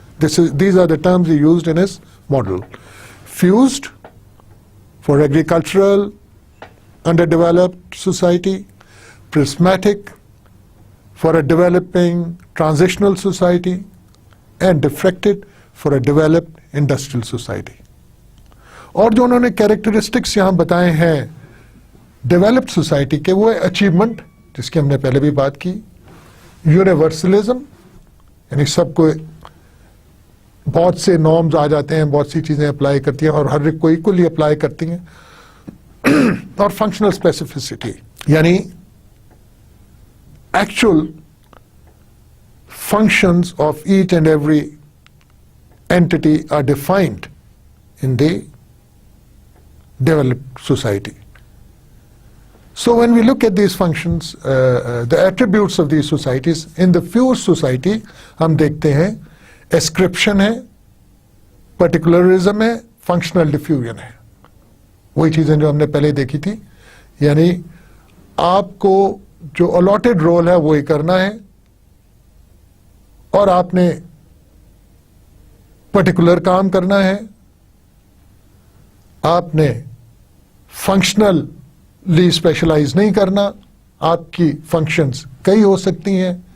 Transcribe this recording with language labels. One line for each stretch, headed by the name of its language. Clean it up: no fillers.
English: These are the terms he used in his model. Fused for agricultural, underdeveloped society, prismatic for a developing transitional society, and diffracted for a developed industrial society.
Urdu: اور جو انہوں نے characteristics یہاں بتائے ہیں developed society کے، وہ ہے اچیومنٹ، جس کی ہم نے پہلے بھی بات کی، یونیورسلزم، یعنی سب کو بہت سے نارمز آ جاتے ہیں، بہت سی چیزیں اپلائی کرتی ہیں اور ہر ایک کو ایکولی اپلائی کرتی ہیں، اور فنکشنل اسپیسیفسٹی، یعنی actual
English: functions of each and every entity are defined in the developed society. So when we look at these functions, the attributes of these societies, in the fused society
Urdu: ہم دیکھتے ہیں
English: ascription ہے، particularism ہے، functional diffusion ہے.
Urdu: وہی چیزیں جو ہم نے پہلے دیکھی تھی، یعنی آپ کو جو allotted role ہے وہی کرنا ہے، اور آپ نے پرٹیکولر کام کرنا ہے، آپ نے فنکشنلی اسپیشلائز نہیں کرنا، آپ کی فنکشنز کئی ہو سکتی ہیں.